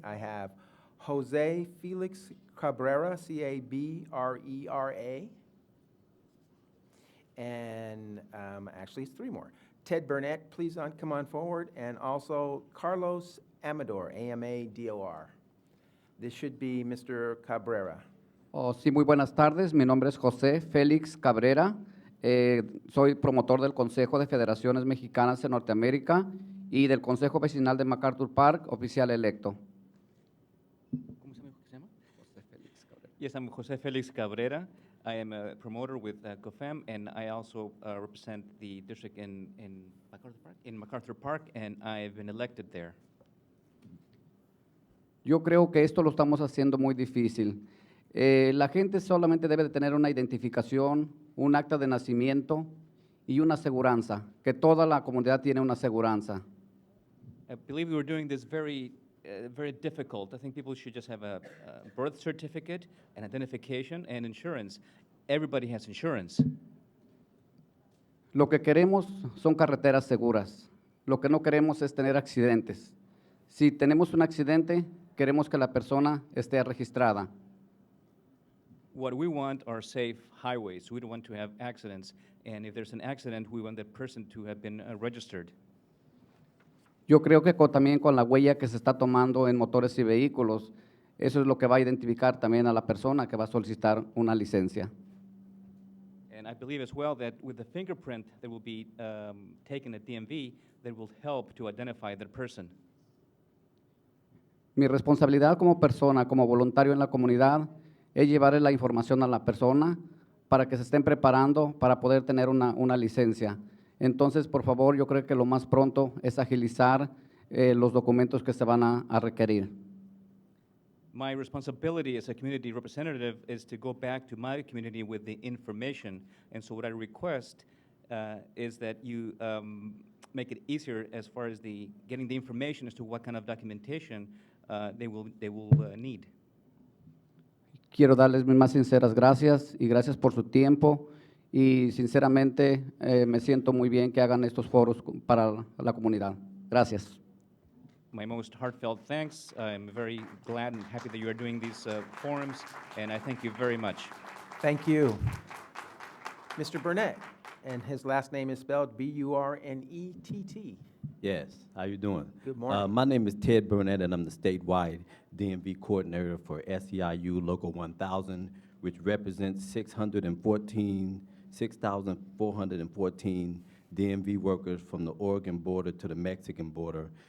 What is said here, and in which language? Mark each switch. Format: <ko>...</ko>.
<en>I have Jose Felix Cabrera, C-A-B-R-E-R-A. And actually, it's three more. Ted Burnett, please come on forward, and also Carlos Amador, A-M-A-D-O-R. This should be Mr. Cabrera.</en> <es>Oh, sí, muy buenas tardes. Mi nombre es José Félix Cabrera. Soy promotor del Consejo de Federaciones Mexicanas en Norteamérica y del Consejo Vecinal de MacArthur Park, oficial electo. ¿Cómo se llama? José Félix Cabrera.</es> <en>Yes, I'm</en> <es>José Félix Cabrera.</es> <en>I am a promoter with COFEM, and I also represent the district in MacArthur Park, and I've been elected there.</en> <es>Yo creo que esto lo estamos haciendo muy difícil. La gente solamente debe de tener una identificación, un acta de nacimiento y una aseguranza, que toda la comunidad tiene una aseguranza.</es> <en>I believe we were doing this very difficult. I think people should just have a birth certificate, an identification, and insurance. Everybody has insurance.</en> <es>Lo que queremos son carreteras seguras. Lo que no queremos es tener accidentes. Si tenemos un accidente, queremos que la persona esté registrada.</es> <en>What we want are safe highways. We don't want to have accidents. And if there's an accident, we want that person to have been registered.</en> <es>Yo creo que también con la huella que se está tomando en motores y vehículos, eso es lo que va a identificar también a la persona que va a solicitar una licencia.</es> <en>And I believe as well that with the fingerprint that will be taken at DMV, that will help to identify that person.</en> <es>Mi responsabilidad como persona, como voluntario en la comunidad, es llevarle la información a la persona para que se estén preparando para poder tener una licencia. Entonces, por favor, yo creo que lo más pronto es agilizar los documentos que se van a requerir.</es> <en>My responsibility as a community representative is to go back to my community with the information. And so what I request is that you make it easier as far as getting the information as to what kind of documentation they will need.</en> <es>Quiero darles mis más sinceras gracias y gracias por su tiempo y sinceramente me siento muy bien que hagan estos foros para la comunidad. Gracias.</es> <en>My most heartfelt thanks. I'm very glad and happy that you are doing these forums, and I thank you very much. Thank you. Mr. Burnett, and his last name is spelled B-U-R-N-E-T-T. Yes, how you doing? Good morning. My name is Ted Burnett, and I'm the statewide DMV coordinator for SEIU Local 1000, which represents 6,414 DMV workers from the Oregon border to the Mexican border.</en>